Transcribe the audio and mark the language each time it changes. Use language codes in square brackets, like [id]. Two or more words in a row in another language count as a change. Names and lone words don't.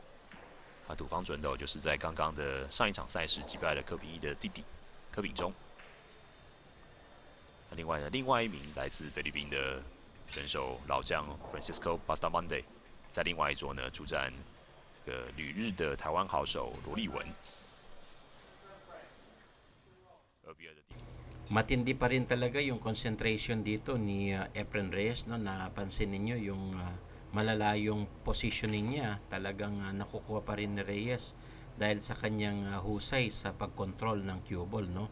[zh] 土方准斗就是在刚刚的上一场赛事击败了柯秉义的弟弟柯秉中。另外呢，另外一名来自菲律宾的选手老将 Francisco Bustamante。在另外一桌呢，出战这个旅日的台湾好手罗立文。 [tl] Matindi pa rin talaga yung concentration dito ni Efren Reyes, no? Napansin ninyo yung malalayong positioning niya. Talagang nakukuha pa rin ni Reyes dahil sa kanyang husay sa pagkontrol ng [en] cue ball, [tl] no?